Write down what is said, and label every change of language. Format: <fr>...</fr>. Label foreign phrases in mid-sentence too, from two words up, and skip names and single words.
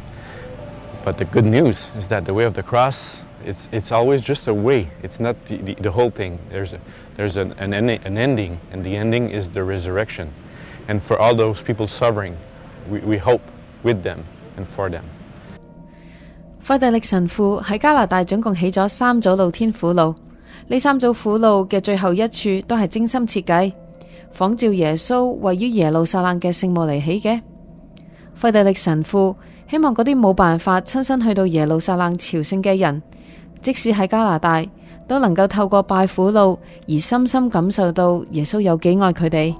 <en>But the good news is that the way of the cross, it's always just a way. It's not the whole thing. There's an ending, and the ending is the resurrection. And for all those people suffering, we hope with them and for them.</en> <yue>費特力神父喺加拿大總共起咗3組露天苦路，呢3組苦路嘅最後一處都係精心設計，仿照耶穌位於耶路撒冷嘅聖墓嚟起嘅。費特力神父希望嗰啲冇辦法親身去到耶路撒冷朝聖嘅人，即使喺加拿大，都能夠透過拜苦路而深深感受到耶穌有幾愛佢哋。</yue>